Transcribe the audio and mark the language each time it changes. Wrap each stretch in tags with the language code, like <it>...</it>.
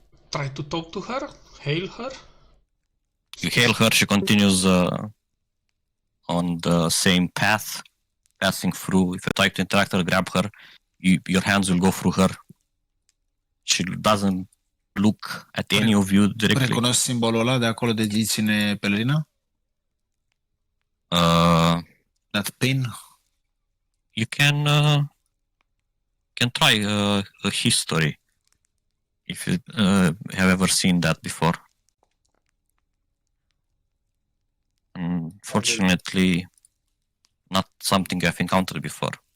<en>Try to talk to her, hail her. You hail her. She continues on the same path, passing through. If you try to interact or grab her, your hands will go through her. She doesn't look at any of you directly.</en> <ro>Recunosc simbolul ăla de acolo de zi ține pelerina?</ro> <en>That pin? You can try a history if you have ever seen that before. Unfortunately, not something I've encountered before.</en>